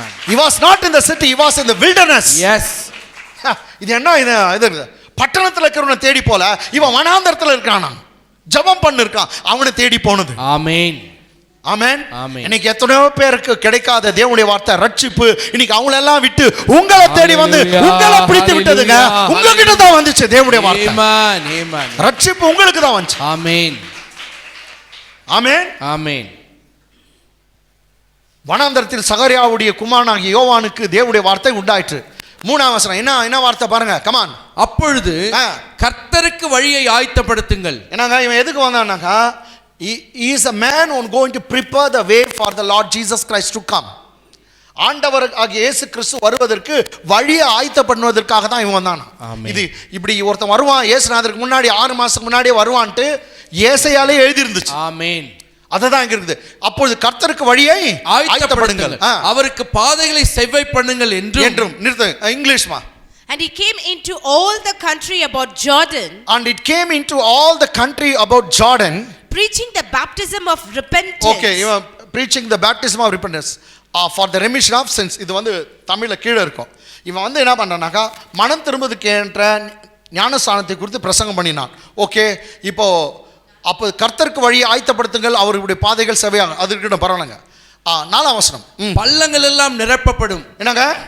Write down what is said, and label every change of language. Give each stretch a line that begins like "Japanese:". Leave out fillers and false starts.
English: He was not in the city, he was in the wilderness. Yes.
Tamil: இது என்ன இது பட்டணத்துல இருக்கிறவனை தேடி போல, இவன் வனாந்தரத்துல இருக்கானா, ஜெபம் பண்ணி இருக்கான், அவனை தேடி போனது. ஆமென், ஆமென். இன்னைக்கு எத்தனையோ பேருக்கு கிடைக்காத தேவனுடைய வார்த்தை ரட்சிப்பு இன்னைக்கு அவங்கள எல்லாம் விட்டு உங்களை தேடி வந்து உங்களை பிடித்து விட்டதுங்க. உங்ககிட்ட தான் வந்துச்சு தேவனுடைய வார்த்தை. ரட்சிப்பு உங்களுக்கு தான் வந்துச்சு. ஆமென், ஆமென், ஆமென். வனாந்தரத்தில் சகரியாவுடைய குமாரனாகிய யோவானுக்கு தேவனுடைய வார்த்தை உண்டாயிற்று. மூணாம் வசனம் என்ன வார்த்தை பாருங்க, கமான். அப்பொழுது கர்த்தருக்கு வழியை ஆயத்தப்படுத்துங்கள். என்னங்க இவன் எதுக்கு வந்தான்னாக்கா,
English: he is a man who is going to prepare the way for the Lord Jesus Christ to come.
Tamil: ஆண்டவர் ஆகிய இயேசு கிறிஸ்து வருவதற்கு வழியை ஆயத்த பண்ணுவதற்காக தான் இவன் வந்தான். இது இப்படி ஒருத்தன் வருவான் இயேசுநாதருக்கு முன்னாடி 6 மாசத்துக்கு முன்னாடியே வருவான்ட்டு ஏசாயாலே எழுதி இருந்துச்சு. ஆமென். அதுதான் இங்க இருக்குது. அப்பொழுது கர்த்தருக்கு வழியை ஆயத்தப்படுங்கள், அவருக்கு பாதைகளை செவ்வை பண்ணுங்கள் என்றும். நிறுத்து, இங்கிலீஷ்மா.
English: And he came into all the country about Jordan. And it came into all the country about Jordan. Preaching the baptism of repentance. Okay, preaching the baptism of repentance for the remission of sins.
Tamil: இது வந்து தமிழ்ல கீழே இருக்கும். இவன் வந்து என்ன பண்றானாக்கா, மனம் திரும்புவதற்கு என்ற ஞானஸ்நானத்தை குறித்து பிரசங்கம் பண்ணினான். ஓகே, இப்போ அப்போ கர்த்தருக்கு வழியை ஆயத்தப்படுத்துங்கள், அவருடைய பாதைகள் செவ்வையாகும். அது இருக்கட்டும், பரவாயில்லைங்க. 4ஆம் வசனம். பள்ளங்கள் எல்லாம் நிரப்பப்படும். என்னங்க